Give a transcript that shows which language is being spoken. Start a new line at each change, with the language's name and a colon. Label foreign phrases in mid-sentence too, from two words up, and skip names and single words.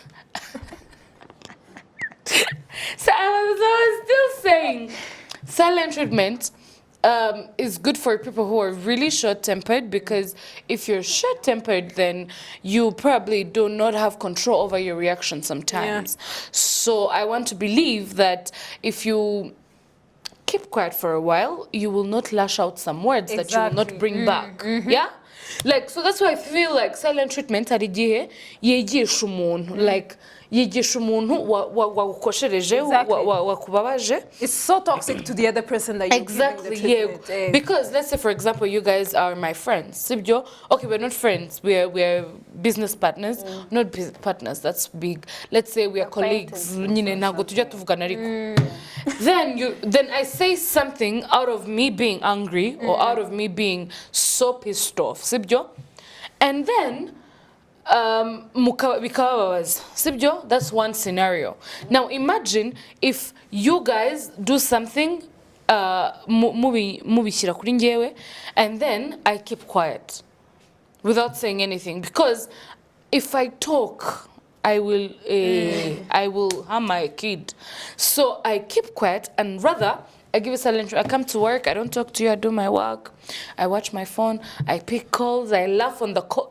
English: So I was still saying, silent treatment is good for people who are really short-tempered, because if you're short-tempered, then you probably do not have control over your reaction sometimes. So I want to believe that if you keep quiet for a while, you will not lash out some words that you will not Exactly. bring back. Yeah? Like, so that's why I feel like silent treatment
Kinyarwanda: hari igihe yigisha umuntu,
English: like
Kinyarwanda: yigisha umuntu wagukoshereje,
English: Exactly.
Kinyarwanda: wakubabaje.
English: It's so toxic to the other person that you're Exactly, giving the yeah. treatment. Eh. Because let's say, for example, you guys are my friends. Sibyo, okay, we're not friends. We're business partners, not partners. That's big. Let's say we are colleagues.
Kinyarwanda: Nyine ntago tujya tuvugana ariko.
English: Then I say something out of me being angry or out of me being so pissed off. Sibyo, and then
Kinyarwanda: bikababaza.
English: Sibyo, that's one scenario. Now imagine if you guys do something
Kinyarwanda: mubishyira kuri njyewe,
English: and then I keep quiet without saying anything, because if I talk I will harm my kid. So I keep quiet, and rather I give a silent. I come to work, I don't talk to you, I do my work, I watch my phone, I pick calls, I laugh on the call.